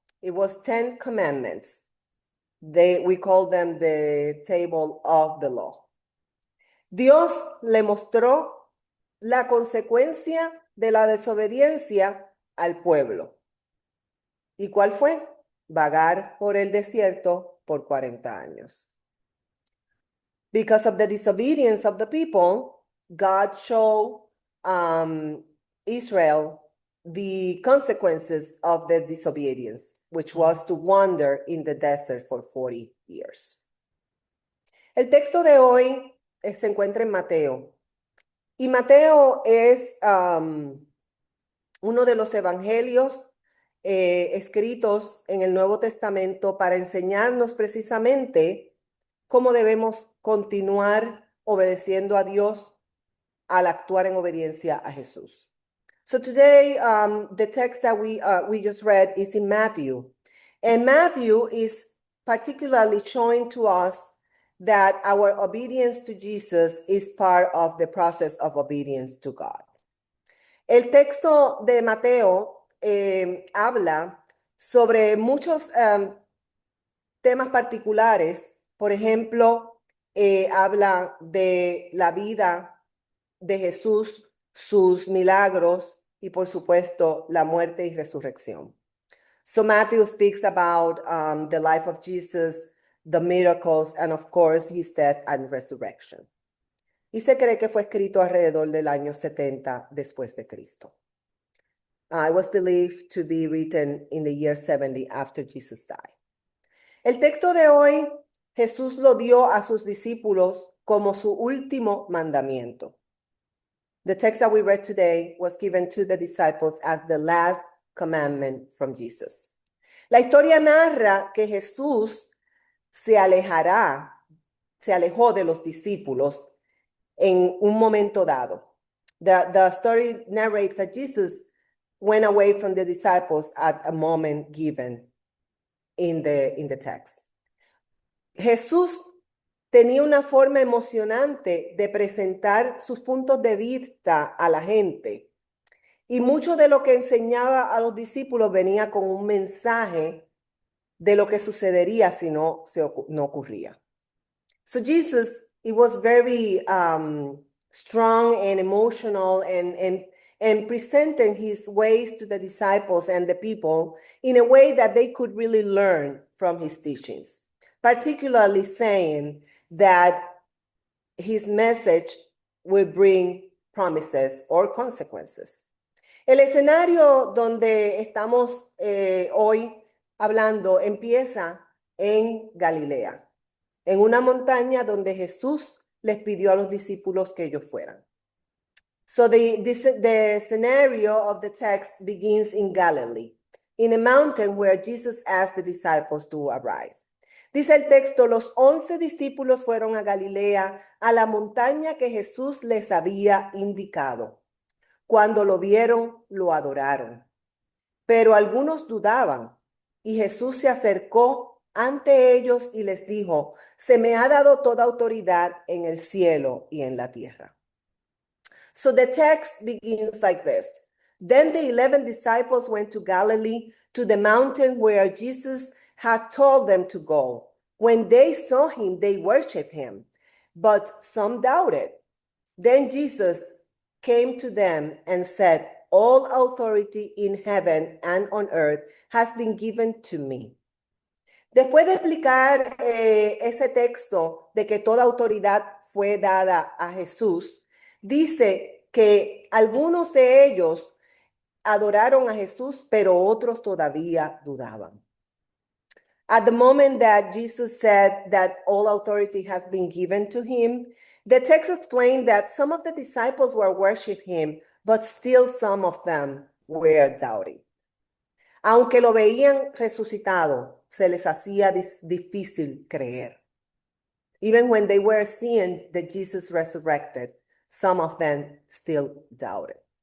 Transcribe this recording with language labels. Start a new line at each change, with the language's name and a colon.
English: It was 10 commandments. We call them the table of the law.
Spanish: Dios le mostró la consecuencia de la desobediencia al pueblo. ¿Y cuál fue? Vagar por el desierto por 40 años. Because of the disobedience of the people, God showed Israel the consequences of the disobedience, which was to wander in the desert for 40 years. El texto de hoy se encuentra en Mateo. Y Mateo es uno de los evangelios escritos en el Nuevo Testamento para enseñarnos precisamente cómo debemos continuar obedeciendo a Dios al actuar en obediencia a Jesús.
English: So today, the text that we just read is in Matthew. And Matthew is particularly showing to us that our obedience to Jesus is part of the process of obedience to God.
Spanish: El texto de Mateo habla sobre muchos temas particulares. Por ejemplo, habla de la vida de Jesús, sus milagros y, por supuesto, la muerte y resurrección.
English: So Matthew speaks about the life of Jesus, the miracles, and of course, his death and resurrection.
Spanish: Y se cree que fue escrito alrededor del año 70 después de Cristo.
English: It was believed to be written in the year 70 after Jesus died.
Spanish: El texto de hoy, Jesús lo dio a sus discípulos como su último mandamiento.
English: The text that we read today was given to the disciples as the last commandment from Jesus.
Spanish: La historia narra que Jesús se alejó de los discípulos en un momento dado.
English: The story narrates that Jesus went away from the disciples at a moment given in the text.
Spanish: Jesús tenía una forma emocionante de presentar sus puntos de vista a la gente. Y mucho de lo que enseñaba a los discípulos venía con un mensaje de lo que sucedería si no ocurría.
English: So Jesus, it was very strong and emotional and presenting his ways to the disciples and the people in a way that they could really learn from his teachings, particularly saying that his message will bring promises or consequences.
Spanish: El escenario donde estamos hoy hablando empieza en Galilea, en una montaña donde Jesús les pidió a los discípulos que ellos fueran.
English: So the scenario of the text begins in Galilee, in a mountain where Jesus asked the disciples to arrive.
Spanish: Dice el texto, los 11 discípulos fueron a Galilea, a la montaña que Jesús les había indicado. Cuando lo vieron, lo adoraron. Pero algunos dudaban, y Jesús se acercó ante ellos y les dijo, se me ha dado toda autoridad en el cielo y en la tierra.
English: So the text begins like this. Then the 11 disciples went to Galilee, to the mountain where Jesus had told them to go. When they saw him, they worshiped him, but some doubted. Then Jesus came to them and said, all authority in heaven and on earth has been given to me.
Spanish: Después de explicar ese texto de que toda autoridad fue dada a Jesús, dice que algunos de ellos adoraron a Jesús, pero otros todavía dudaban.
English: At the moment that Jesus said that all authority has been given to him, the text explained that some of the disciples were worshiping him, but still some of them were doubting.
Spanish: Aunque lo veían resucitado, se les hacía difícil creer.
English: Even when they were seeing that Jesus resurrected, some of them still doubted.